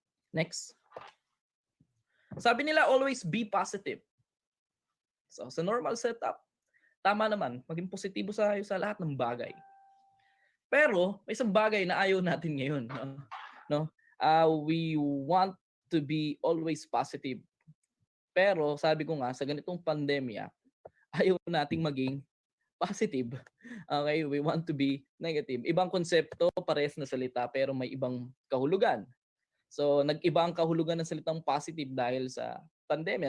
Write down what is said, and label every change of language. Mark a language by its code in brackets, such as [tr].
[en] Next. [tl] Sabi nila, [en] always be positive. [tl] So, sa normal setup, tama naman, maging positibo sa lahat ng bagay. Pero, may isang bagay na ayaw natin ngayon. No? [en] We want to be always positive. [tl] Pero, sabi ko nga, sa ganitong pandemya, ayaw nating maging positive. [en] Okay, we want to be negative. [tl] Ibang konsepto, parehas na salita, pero may ibang kahulugan. So, nag-iba ang kahulugan ng salitang positive dahil sa pandemya.